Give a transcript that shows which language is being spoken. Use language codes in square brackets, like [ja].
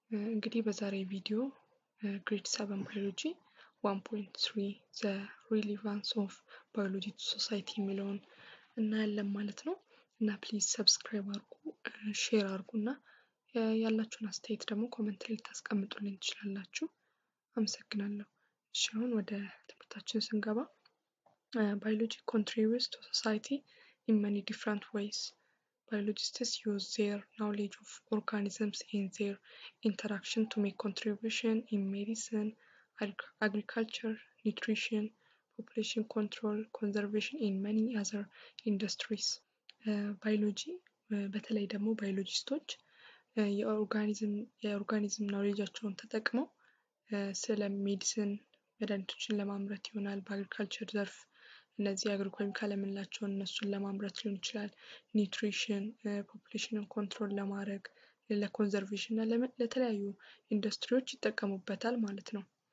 [am] እንግዲህ በዛሬ ቪዲዮ ግሬድ 7 ባዮሎጂ 1.3 ዘ ሪሌቫንስ ኦፍ ባዮሎጂ ቱ ሶሳይቲ የሚለውን እናያለን ማለት ነው። እና ፕሊዝ ሰብስክራይብ አድርጉ፣ ሼር አድርጉና ያላችሁን አስተያየት ደግሞ ኮሜንት ላይ ታስቀምጡልኝ ትችላላችሁ። አመሰግናለሁ። እሺ አሁን ወደ ትምህርታችን ስንገባ ባዮሎጂ [en] contributes to society in many different ways. Biologists use their knowledge of organisms and their interaction to make contribution in medicine, agriculture, nutrition, population control, conservation in many other industries. [am] ባዮሎጂ በተለይ ደግሞ ባዮሎጂስቶች የኦርጋኒዝም ናውሌጃቸውን ተጠቅመው ስለ ሜዲሲን መድኃኒቶችን ለማምረት ይሆናል። በአግሪካልቸር ዘርፍ እነዚህ አግሪኮሚካል የምንላቸውን እነሱን ለማምረት ሊሆን ይችላል። ኒውትሪሽን ፖፑሌሽንን ኮንትሮል ለማድረግ ለኮንዘርቬሽን እና ለተለያዩ ኢንዱስትሪዎች ይጠቀሙበታል ማለት ነው።